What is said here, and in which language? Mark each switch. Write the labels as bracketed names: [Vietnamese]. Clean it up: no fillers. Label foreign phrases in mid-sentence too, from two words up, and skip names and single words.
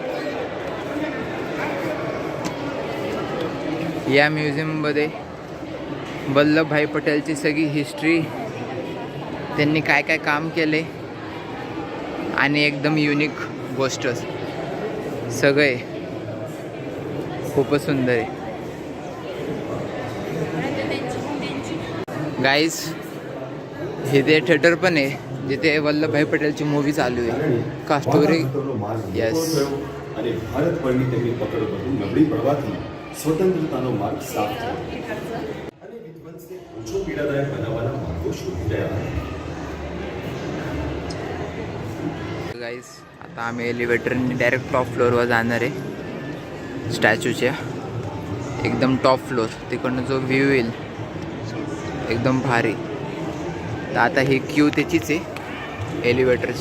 [Marathi] या म्युझियममध्ये वल्लभभाई पटेलची सगळी हिस्ट्री, त्यांनी काय काय काम केले आणि एकदम युनिक गोष्ट सगळे. खूपच सुंदर आहे. गाइस इथे थिएटर पण आहे जिथे वल्लभभाई पटेलची मूवी चालू आहे. का स्टोरी. यस. [Gujarati] અને ભારત પરની તેમની પકડ વધુ નબળી પડવાથી સ્વતંત્રતાનો માર્ગ સાફ થયો અને વિધ્વંસને ઓછો પીડાદાયક બનાવવાના માર્ગો શોધી રહ્યા હતા. [Marathi] गाइस आता आम्ही एलिव्हेटरने डायरेक्ट टॉप फ्लोअरवर जाणार आहे स्टॅच्यूच्या. एकदम टॉप फ्लोअर. तिकडनं जो व्ह्यू येईल एकदम भारी. तर आता ही क्यू त्याचीच आहे एलिव्हेटरची.